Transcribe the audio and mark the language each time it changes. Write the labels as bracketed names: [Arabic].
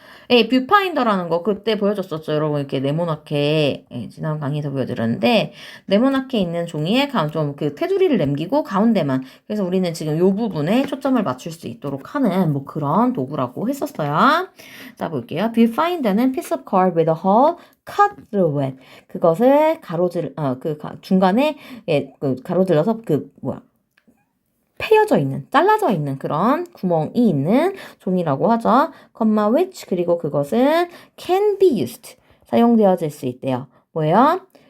[Korean] 예, 뷰파인더라는 거 그때 보여줬었죠. 여러분 이렇게 네모나게 지난 강의에서 보여드렸는데 네모나게 있는 종이에 좀 그 테두리를 남기고 가운데만 그래서 우리는 지금 요 부분에 초점을 맞출 수 있도록 하는 뭐 그런 도구라고 했었어요. 자 볼게요. [English] 뷰파인더는 piece of card with a hole cut through it. [Korean] 그것을 중간에 가로질러서 패여져 있는, 잘라져 있는 그런 구멍이 있는 종이라고 하죠. [English] comma which [Korean] 그리고 그것은 [English] can be used [Korean] 사용되어질 수 있대요. 뭐예요?